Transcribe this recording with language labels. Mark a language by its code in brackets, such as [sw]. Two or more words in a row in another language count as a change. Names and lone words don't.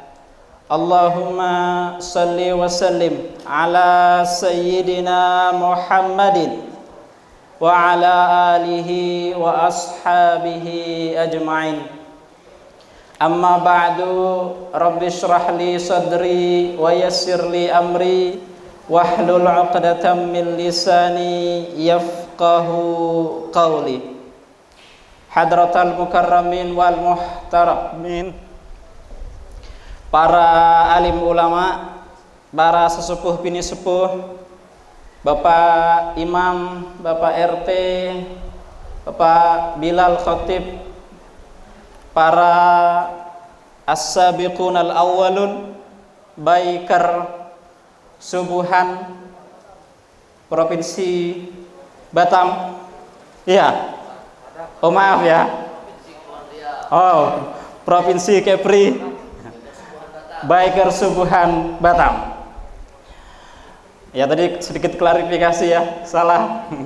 [ar] اللهم صل و سلم على سيدنا محمد و على آله و أصحابه أجمعين. أما بعد، رب اشرح لي صدري و يسر لي أمري واحلل عقدة من لساني يفقهوا قولي. حضرات المكرمين والمحترمين, [id] para alim ulama, para sesepuh bini sepuh, Bapak Imam, Bapak RT, Bapak Bilal Khatib, para [ar] السابقون الأولون, [id] Baikar Subuhan Provinsi Batam. Iya. Oh maaf ya. Oh, Provinsi Kepri. Baikar Subuhan Batam. Ya tadi sedikit klarifikasi ya, salah.